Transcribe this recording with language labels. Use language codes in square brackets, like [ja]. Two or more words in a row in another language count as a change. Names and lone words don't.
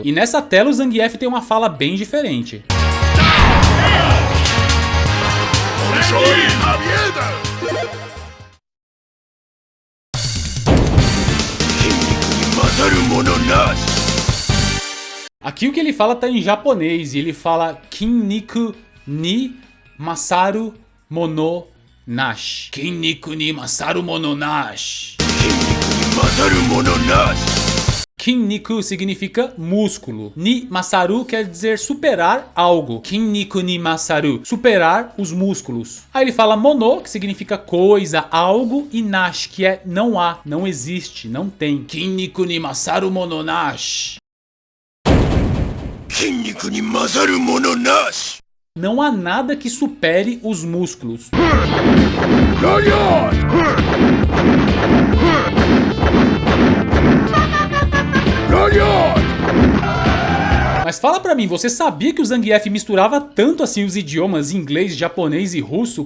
[pt] E nessa tela o Zangief tem uma fala bem diferente. Aqui o que ele fala tá em japonês e ele fala [ja] 筋肉に勝るもの無し. 筋肉に勝るもの無し. [pt] Kinniku significa músculo. [ja] に勝る [pt] quer dizer superar algo. [ja] 筋肉に勝る, [pt] superar os músculos. Aí ele fala mono, que significa coisa, algo, e nashi, que é não há, não existe, não tem. [ja] 筋肉に勝るもの無し. 筋肉に勝るもの無し. [pt] Não há nada que supere os músculos. Mas fala pra mim, você sabia que o Zangief misturava tanto assim os idiomas inglês, japonês e russo?